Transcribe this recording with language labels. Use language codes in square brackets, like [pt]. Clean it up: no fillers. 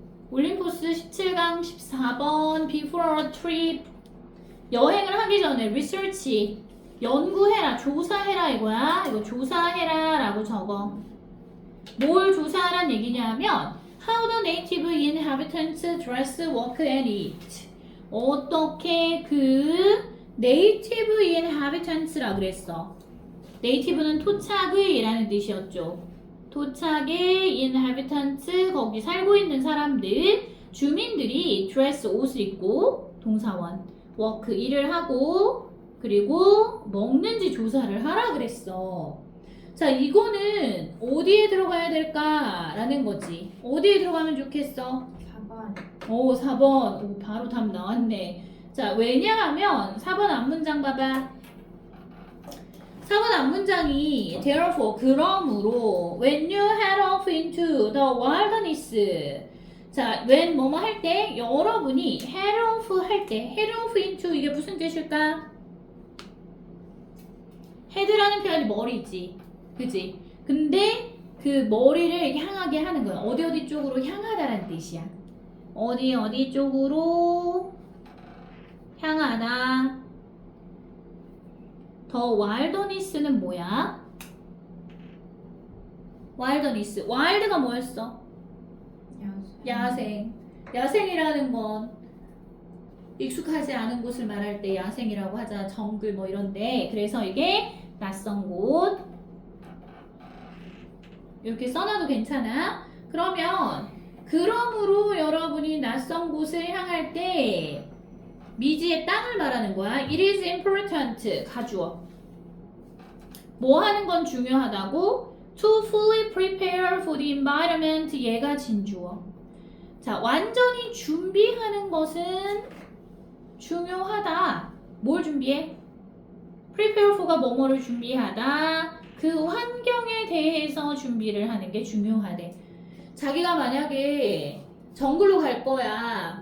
[ko] 올림포스 17강 14번 [en] before a trip [ko] 여행을 하기 전에 research 연구해라 조사해라 이거야. 이거 조사해라 라고 적어. 뭘 조사하란 얘기냐면 [en] how the native inhabitants dress, work and eat [ko] 어떻게 그 [en] native inhabitants라 그랬어. [ko] native는 토착의 라는 뜻이었죠. 토착의 inhabitants 거기 살고 있는 사람들 주민들이 dress 옷을 입고 동사원 work 일을 하고 그리고 먹는지 조사를 하라 그랬어. 자 이거는 어디에 들어가야 될까 라는 거지. 어디에 들어가면 좋겠어? 4번. 오 4번. 오, 바로 답 나왔네. 자 왜냐하면 4번 앞문장 봐봐. 4번 앞문장이 [en] therefore [ko] 그러므로 [en] when you head off into the wilderness 자 when [ko] 뭐뭐 할 때 여러분이 [en] head off 할 때 head off into [ko] 이게 무슨 뜻일까? head라는 표현이 머리지 그지? 근데 그 머리를 향하게 하는 거야. 어디 쪽으로 향하다라는 뜻이야. 어디 쪽으로 향하다. 더 와일더니스는 뭐야? 와일더니스. 와일드가 뭐였어? 야생. 야생이라는 건 익숙하지 않은 곳을 말할 때 야생이라고 하잖아. 정글 뭐 이런데. 그래서 이게 낯선 곳. 이렇게 써놔도 괜찮아. 그러므로 여러분이 낯선 곳을 향할 때 미지의 땅을 말하는 거야. [en] It is important. [ko] 가주어. 뭐 하는 건 중요하다고? [en] To fully prepare for the environment. [ko] 얘가 진주어. 자, 완전히 준비하는 것은 중요하다. 뭘 준비해? prepare for가 뭐뭐를 준비하다. 그 환경에 대해서 준비를 하는 게 중요하대. 자기가 만약에 정글로 갈 거야.